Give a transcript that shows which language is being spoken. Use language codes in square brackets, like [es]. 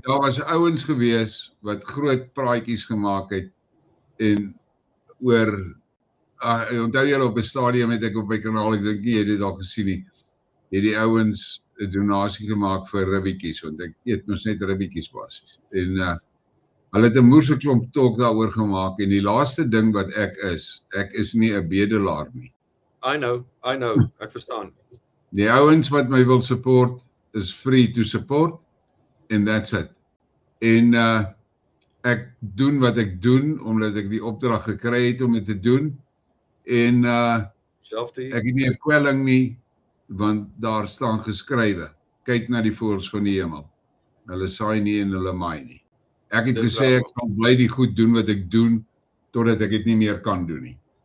[af] daar was ouens gewees wat groot praatjies gemaak het en oor onthou julle op 'n stadium het ek op my kanaal, ek dink jy het dit al gesien nie, het die ouens 'n donasie gemaak vir ribbetjies, want ek eet mos net ribbetjies basies. En hulle het 'n moerse klomp talk daaroor gemaak en die laaste ding wat ek is nie 'n bedelaar nie. [en] I know, [af] ek verstaan. Die ouens wat my wil [en] support is free to support and that's it. [af] En ek doen wat ek doen omdat ek die opdrag gekry het om dit te doen en ek het nie 'n kwelling nie want daar staan geskrywe, kyk na die voëls van die hemel. Hulle saai nie en hulle maai nie. Ek het gesê ek sal bly die goed doen wat ek doen totdat ek dit nie meer kan doen nie.